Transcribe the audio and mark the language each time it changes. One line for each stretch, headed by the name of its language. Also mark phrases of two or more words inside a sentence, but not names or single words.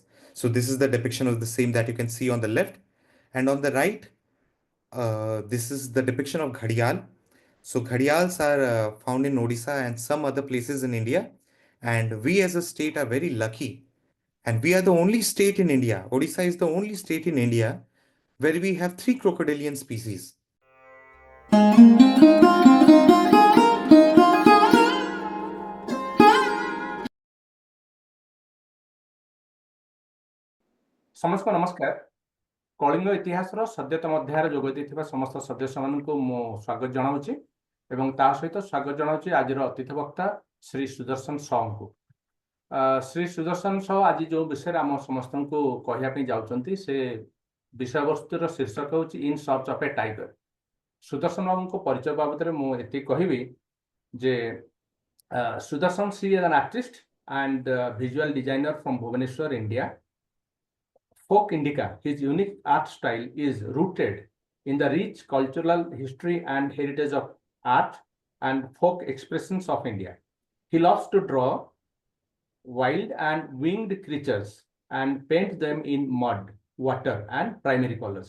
English: So this is the depiction of the same that you can see on the left. And on the right, this is the depiction of Ghadial. So Ghadials are found in Odisha and some other places in India. And we as a state are very lucky. And we are the only state in India. Odisha is the only state in India where we have three crocodilian species.
Odia: ସମସ୍ତଙ୍କୁ ନମସ୍କାର। କଳିଙ୍ଗ ଇତିହାସର ସଦ୍ୟତମ ଅଧ୍ୟାୟରେ ଯୋଗ ଦେଇଥିବା ସମସ୍ତ ସଦସ୍ୟମାନଙ୍କୁ ମୁଁ ସ୍ୱାଗତ ଜଣାଉଛି ଏବଂ ତା ସହିତ ସ୍ୱାଗତ ଜଣାଉଛି ଆଜିର ଅତିଥି ବକ୍ତା ଶ୍ରୀ ସୁଦର୍ଶନ ସାହୁଙ୍କୁ। ଶ୍ରୀ ସୁଦର୍ଶନ ସାହୁ ଆଜି ଯେଉଁ ବିଷୟରେ ଆମ ସମସ୍ତଙ୍କୁ କହିବା ପାଇଁ ଯାଉଛନ୍ତି ସେ ବିଷୟବସ୍ତୁର ଶୀର୍ଷକ ହେଉଛି ଇନ୍ ସର୍ଚ୍ଚ ଅଫ୍ ଏ ଟାଇଗର। ସୁଦର୍ଶନ ବାବୁଙ୍କ ପରିଚୟ ବାବଦରେ ମୁଁ ଏତିକି କହିବି ଯେ ସୁଦର୍ଶନ
English: si is an artist and visual designer from Bhubaneswar, India. Folk Indica, his unique art style is rooted in the rich cultural history and heritage of art and folk expressions of India. He loves to draw wild and winged creatures and paint them in mud, water, and primary colors.